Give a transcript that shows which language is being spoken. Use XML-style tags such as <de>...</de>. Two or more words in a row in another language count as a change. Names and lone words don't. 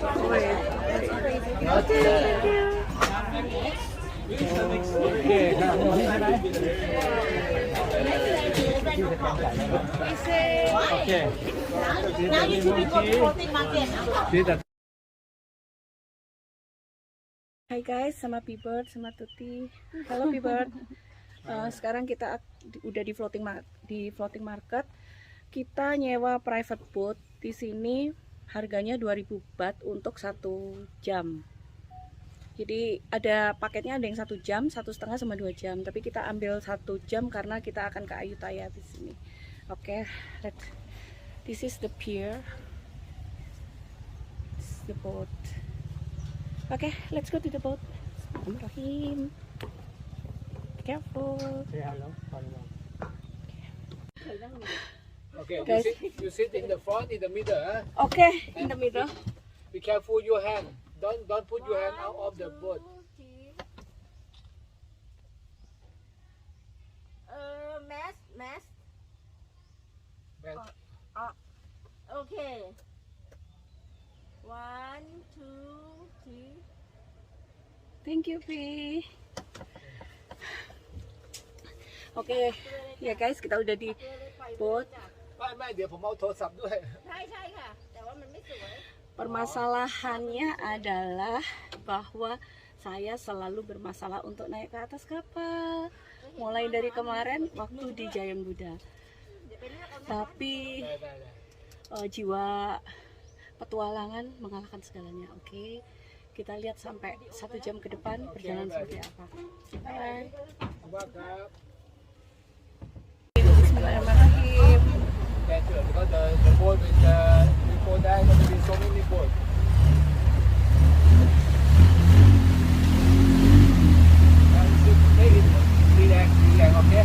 <en>Wait. Okay, thank you. Okay, now, okay. Now you should be go to floating market. See the</en> <id>Hai guys, sama P-Bird, sama Tuti. Halo P-Bird. Sekarang kita udah di</id> <en>floating market.</en> <id>Kita nyewa</id> <en>private boat</en> <id>di sini, harganya 2.000 baht untuk 1 jam. Jadi ada paketnya, ada yang 1 jam, 1,5 sama 2 jam. Tapi kita ambil 1 jam karena kita akan ke Ayutthaya di sini. Oke,</id> <en>this is the pier. This is the boat. Okay, let's go to the boat.</en> <ar>Bismillahirrahmanirrahim.</ar> <en>Be careful. Say hello. Okay, Guys. you sit in the front, in the middle. Huh? Okay, in the middle. Be careful your hand. Don't put your hand out of the boat. Mask. Man. Okay. 1, 2, 3. Thank you, P.</en> <id>Oke, ya guys, kita udah di boat.</id> <th>ไม่เดี๋ยวผมเอาโทรศัพท์ด้วย ใช่ค่ะ แต่ว่ามันไม่สวย</th> <id>Permasalahannya adalah bahwa saya selalu bermasalah untuk naik ke atas kapal. Mulai dari kemarin waktu di Jayam Buddha. Tapi</id> <th>ได้</th> <id>jiwa petualangan mengalahkan segalanya. Oke, kita lihat sampai 1 jam ke depan perjalanan seperti apa. Bye.</id> <th>ขอบคุณมากครับ</th> <ar>Bismillahirrahmanirrahim.</ar> <en>That's it, because the boat with before that there will be so many boats. And you take it relax, okay?</en>